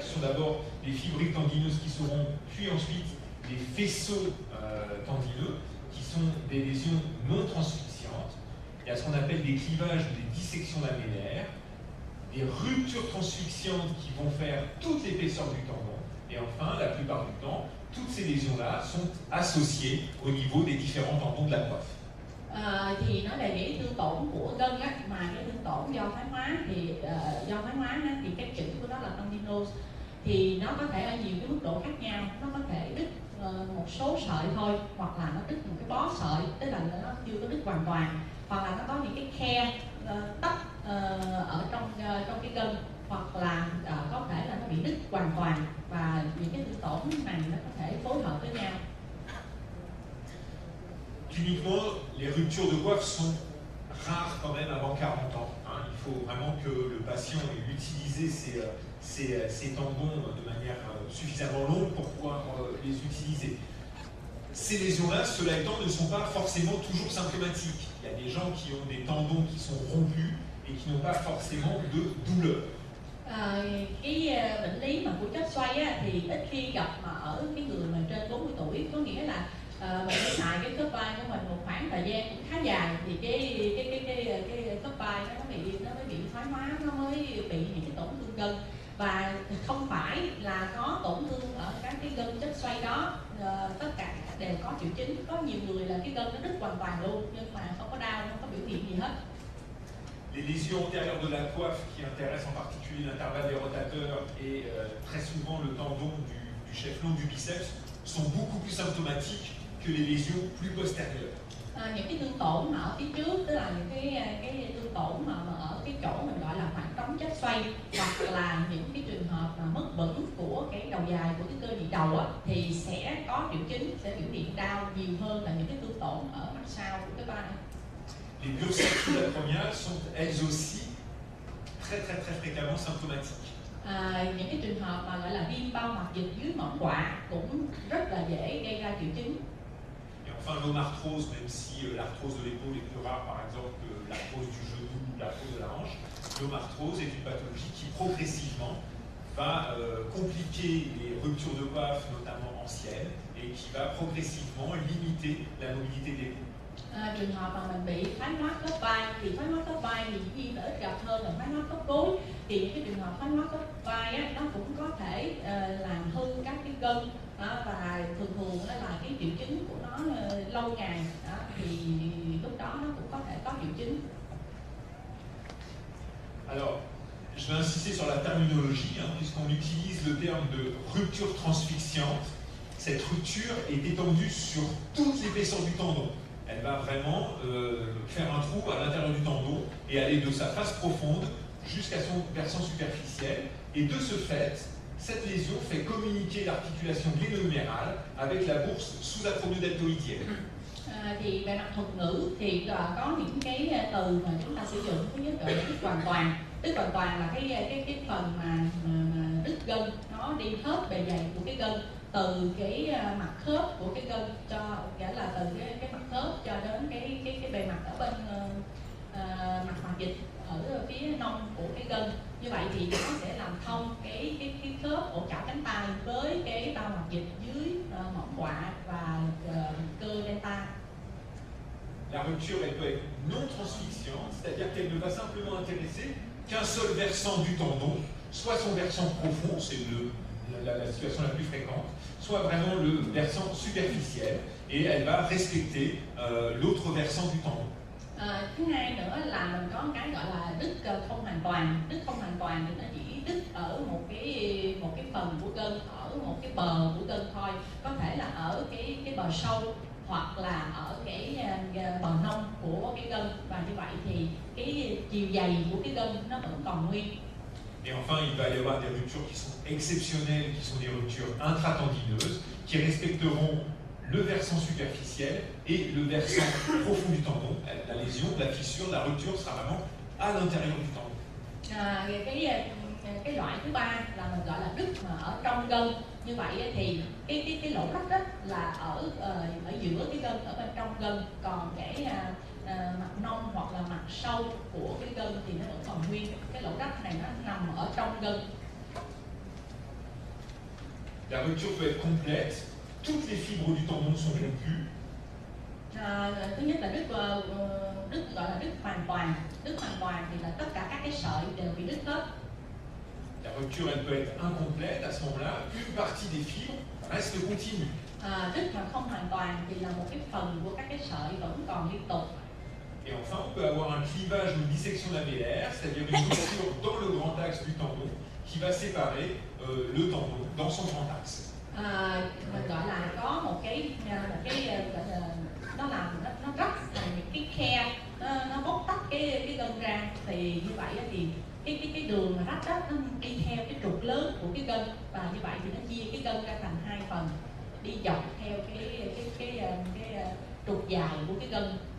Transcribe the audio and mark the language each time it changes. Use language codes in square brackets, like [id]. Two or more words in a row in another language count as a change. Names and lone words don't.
[fr] Ce sont d'abord les fibrilles tendineuses qui seront, puis ensuite les faisceaux tendineux, qui sont des lésions non transfixiantes. Il y a ce qu'on appelle des clivages ou des dissections lamellaires, des ruptures transfixiantes qui vont faire toute l'épaisseur du tendon. Et enfin, la plupart du temps, toutes ces lésions-là sont associées au niveau des différents tendons de la coiffe. [vi] Thì nói về cái thương tổn của gân mà cái thương tổn do thoái hóa thì thì cái chữ của nó là tendinose, thì nó có thể ở nhiều cái mức độ khác nhau. Nó có thể đứt một số sợi thôi, hoặc là nó đứt một cái bó sợi, tức là nó chưa có đứt hoàn toàn, hoặc là nó có những cái khe tắc ở trong cái gân, hoặc là có thể là nó bị đứt hoàn toàn, và những cái thương tổn này nó có thể phối hợp với nhau. [fr] Cliniquement, les ruptures de coiffe sont rares quand même avant 40 ans. Il faut vraiment que le patient ait utilisé ces tendons de manière suffisamment longue pour pouvoir les utiliser. Ces lésions-là, cela étant, ne sont pas forcément toujours symptomatiques. Il y a des gens qui ont des tendons qui sont rompus et qui n'ont pas forcément de douleur. [vi] Cái bệnh lý mà của chất xoay thì ít khi gặp mà ở cái người mà trên 40 tuổi, có nghĩa là mình phải xài cái khớp vai của mình một khoảng thời gian cũng khá dài, thì cái khớp vai nó mới bị thoái hóa, nó mới bị những cái tổn thương gân. Và không phải là có tổn thương ở các cái gân chất xoay đó tất cả đều có triệu chứng. Có nhiều người là cái gân nó đứt hoàn toàn luôn nhưng mà không có đau, không có biểu hiện gì hết. [fr] Les lésions antérieures de la coiffe qui intéressent en particulier l'intervalle des rotateurs et très souvent le tendon du chef-long du biceps sont beaucoup plus symptomatiques que les lésions plus postérieures. [vi] Những cái thương tổn mà ở phía trước, tức là những cái thương tổn mà ở cái chỗ mình gọi là khoảng trống chất xoay, hoặc là những cái trường hợp mà mất vững của cái đầu dài của cái cơ nhị đầu thì sẽ có triệu chứng, sẽ biểu hiện đau nhiều hơn là những cái thương tổn ở mặt sau của cái vai. [fr] Les bursatures acromiales sont elles aussi très fréquemment symptomatiques. [vi] Những cái trường hợp mà gọi là viêm bao mặt dịch dưới mỏm quạ cũng rất là dễ gây ra triệu chứng. [fr] Et enfin, l'omarthrose, même si l'arthrose de l'épaule est plus rare, par exemple, que l'arthrose du genou ou l'arthrose de la hanche, l'omarthrose est une pathologie qui progressivement va compliquer les ruptures de coiffe, notamment anciennes, et qui va progressivement limiter la mobilité de l'épaule. [vi] Trường hợp mà mình bị thoái hóa khớp vai thì thoái hóa khớp vai thì dĩ nhiên là ít gặp hơn là thoái hóa khớp gối. Thì những cái trường hợp thoái hóa khớp vai nó cũng có thể làm hư các cái gân, và thường là cái triệu chứng của nó lâu ngày thì lúc đó nó cũng có thể có triệu chứng. [fr] Alors, je vais insister sur la terminologie, puisqu'on utilise le terme de rupture transfixiante. Cette rupture est étendue sur toute l'épaisseur du tendon. Elle va vraiment faire un trou à l'intérieur du tendon et aller de sa face profonde jusqu'à son versant superficiel. Et de ce fait, cette lésion fait communiquer l'articulation gléno-humérale avec la bourse sous-acromio-deltoïdienne. [vi] Thì về mặt thuật ngữ thì có những cái từ mà chúng ta sử dụng. Thứ nhất là đứt hoàn toàn. Đứt hoàn toàn là cái phần mà đứt gân nó đi hết bề dày của cái gân, từ cái mặt khớp của cái gân, cho nghĩa là từ cái mặt khớp cho đến cái bề mặt ở bên mặt dịch ở phía nông của cái gân. Như vậy thì nó sẽ làm thông cái khớp ổ chảo cánh tay với cái bao hoạt dịch dưới mỏm quạ và cơ delta. [fr] La rupture, elle peut être non transfixiante, c'est-à-dire qu'elle ne va simplement intéresser qu'un seul versant du tendon, soit son versant profond, c'est la situation la plus fréquente, soit vraiment le versant superficiel, et elle va respecter l'autre versant du tendon. [vi] Thứ hai nữa là mình có cái gọi là đứt không hoàn toàn. Đứt không hoàn toàn thì nó chỉ đứt ở một cái phần của gân, ở một cái bờ của gân thôi, có thể là ở cái bờ sâu hoặc là ở cái bờ nông của cái gân, và như vậy thì cái chiều dày của cái gân nó vẫn còn nguyên. [fr] Et enfin, il va y avoir des ruptures qui sont exceptionnelles, qui sont des ruptures intratendineuses, qui respecteront le versant superficiel et le versant profond du tendon. La lésion, la fissure, la rupture sera vraiment à l'intérieur du tendon. [vi] Cái loại thứ ba là mình gọi là đứt mà ở trong gân. Như vậy thì cái lỗ rách đó là ở giữa cái gân, ở bên trong gân, còn cái mặt nông hoặc là mặt sâu của cái gân thì nó vẫn còn nguyên. Cái lỗ rách này nó nằm ở trong gân. [fr] La rupture peut être complète. Toutes les fibres du tendon sont rompues. [vi] Thứ nhất là đứt gọi là đứt hoàn toàn. Đứt hoàn toàn thì là tất cả các cái sợi đều bị đứt hết. [fr] La rupture, elle peut être incomplète. À ce moment-là, une partie des fibres reste continue. [vi] Đứt mà không hoàn toàn thì là một cái phần của các cái sợi vẫn còn liên tục. [fr] Et enfin, on peut avoir un clivage ou une dissection lamellaire, c'est-à-dire une rupture dans le grand axe du tendon qui va séparer le tendon dans son grand axe. [vi] Mình gọi là có một cái nó làm nó rách thành những cái khe, nó bóc tách cái gân ra, thì như vậy thì cái đường mà rách đó nó đi theo cái trục lớn của cái gân, và như vậy thì nó chia cái gân ra thành hai phần, đi dọc theo cái trục dài của cái gân.